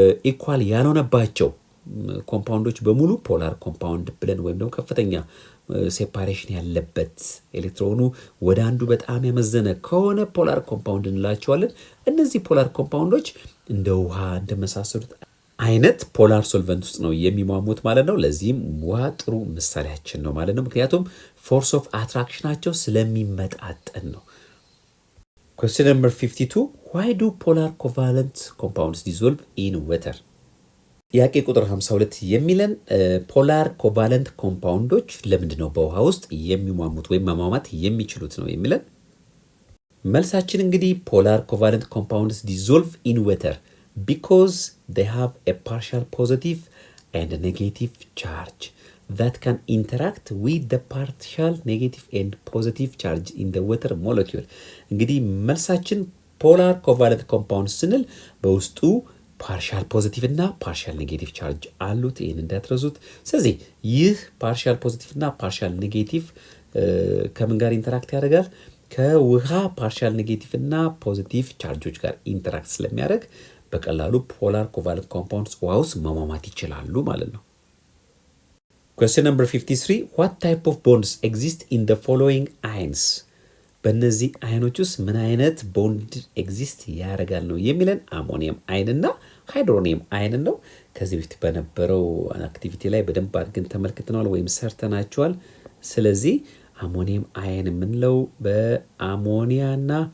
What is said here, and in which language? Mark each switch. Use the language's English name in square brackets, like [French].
[Amharic] ኢኳል ያልሆነባቸው ኮምፓውንዶች በሙሉ ፖላር ኮምፓውንድ ብለን ወይም ደግሞ ከፍተኛ ሴፓሬሽን ያለበት ኤሌክትሮኑ ወደ አንዱ በጣም ያመዘነ ከሆነ ፖላር ኮምፓውንድ እንላቸዋለን። እነዚህ ፖላር ኮምፓውንዶች እንደ ውሃ እንደመሳሰሉት አይነት ፖላር ሶልቨንት ውስጥ ነው የሚሟሙት ማለት ነው። ለዚህም ውሃ ጥሩ ምሳሌያችን ነው ማለት ነው። ምክንያቱም ፎርስ ኦፍ አትራክሽናቸው ስለሚመጣጠን ነው። [English] Question number 52. Why do polar covalent compounds dissolve in water? [Amharic] ጥያቄ ቁጥር 52 የሚለን ፖላር ኮቫለንት ኮምፓውንዶች ለምንድን ነው በውሃ ውስጥ የሚሟሙት ወይም መሟማት የሚችሉት ነው የሚለን። መልሳችን እንግዲህ [English] ፖላር ኮቫለንት ኮምፓውንድስ dissolve in water because they have a partial positive and a negative charge that can interact with the partial negative and positive charge in the water molecule. [Amharic] እንግዲህ መልሳችን ፖላር ኮቫለንት ኮምፓውንድ ስንል በውስጡ ፓርሻል ፖዚቲቭ እና ፓርሻል ኔጌቲቭ ቻርጅ አሉት። ይህን እንዳትረሱት። ስለዚህ ይህ ፓርሻል ፖዚቲቭ እና ፓርሻል ኔጌቲቭ ከምን ጋር ኢንተራክት ያደርጋል? ከውሃ ፓርሻል ኔጌቲቭ እና ፖዚቲቭ ቻርጆች ጋር ኢንተራክት ስለሚያደርግ በቀላሉ ፖላር ኮቫለንት ኮምፓውንድስ ውሃ ውስጥ መሟሟት ይችላሉ ማለት ነው። [English] Question number 53. What type of bonds exist in the following ions? [Amharic] በእነዚህ አይኖች ውስጥ ምን አይነት ቦንድ ኤግዚስት ያደርጋል ነው የሚለን። አሞኒየም አይን እና ሃይድሮኒየም አይን ነው። ከዚህ በፊት በነበረው አክቲቪቲ ላይ በደንብ አድርገን ተመልክተናል ወይም ሰርተናቸዋል። ስለዚህ አሞኒየም አይን የምንለው በአሞኒያና